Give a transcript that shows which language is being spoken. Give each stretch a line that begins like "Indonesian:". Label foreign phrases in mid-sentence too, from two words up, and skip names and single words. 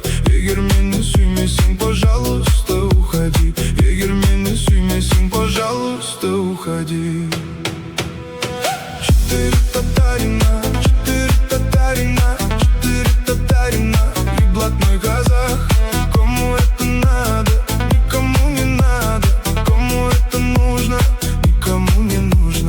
Kazakh: Егер мені сүймесең,
Russian: пожалуйста, уходи.
Kazakh: Егер мені сүймесең,
Russian: пожалуйста, уходи. Четыре татарина, четыре татарина, четыре татарина и блатной казах. Кому это надо? Никому не надо. Кому это нужно? Никому не нужно.